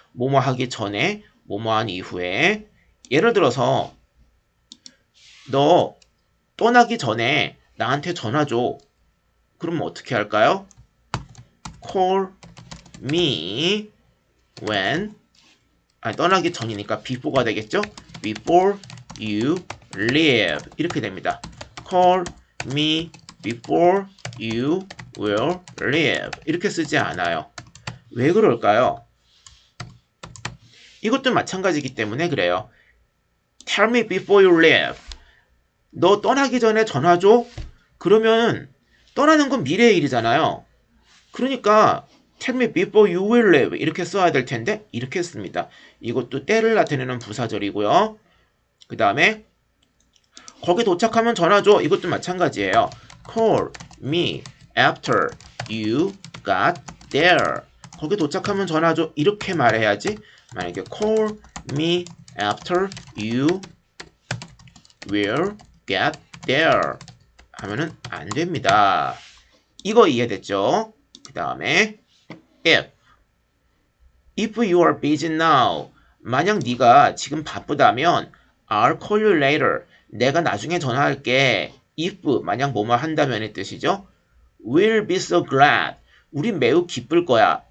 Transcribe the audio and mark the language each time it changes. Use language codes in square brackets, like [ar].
[ko] 뭐뭐 하기 전에, 뭐뭐 한 이후에. 예를 들어서 너 떠나기 전에 나한테 전화 줘. 그러면 어떻게 할까요? [en] Call me when [ko] 떠나기 전이니까 before가 되겠죠? [en] Before you leave [ko] 이렇게 됩니다. [en] Call me before you will leave [ko] 이렇게 쓰지 않아요. 왜 그럴까요? 이것도 마찬가지이기 때문에 그래요. [en] Tell me before you leave [ko] 너 떠나기 전에 전화 줘? 그러면 떠나는 건 미래의 일이잖아요. 그러니까 [en] Tell me before you will leave [ko] 이렇게 써야 될 텐데 이렇게 씁니다. 이것도 때를 나타내는 부사절이고요. 그 다음에 거기 도착하면 전화 줘. 이것도 마찬가지예요. [en] Call me after you got there. [ko] 거기 도착하면 전화 줘. 이렇게 말해야지. 만약에 [en] call me after you will get there [ko] 하면은 안 됩니다. 이거 이해됐죠? [en] 그 다음에 if you are busy now [ko] 만약 네가 지금 바쁘다면 [en] I'll call you later [ko] 내가 나중에 전화할게. if 만약 뭐뭐 한다면의 뜻이죠. [en] We'll be so glad [ko] 우린 매우 기쁠 거야.